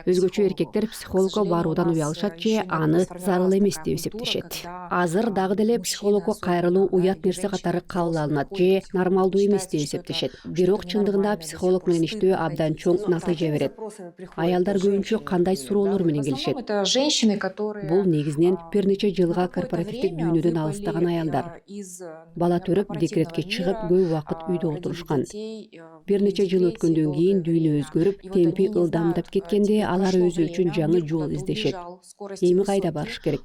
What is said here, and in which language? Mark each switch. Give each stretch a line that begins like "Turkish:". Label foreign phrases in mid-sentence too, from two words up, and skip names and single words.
Kyrgyz: Өзгөчө эркектер психологко баруудан уялышат же аны зарыл эмес деп эсептешет. Азыр дагы деле психологко кайрылуу уят нерсе катары кабыл алынат же нормалдуу эмес деп эсептешет. Бирок чындыгында психолог менен иштөө абдан чоң натыйжа берет. Аялдар көбүнчө кандай суроолор менен келишет?
Russian: Это женщины, которые...
Kyrgyz: Бул негизинен бир нече жылга корпоративдик дүйнөдөн алыстаган аялдар. Бала төрөп, декретке чыгып, көп убакыт үйдө отурушкан. Бир нече жыл өткөндөн кийин дүйнө өзгөрүп, темпи ылдамдап кеткенде алар өзү үчүн жаңы жол издешет. Эми кайда барыш керек?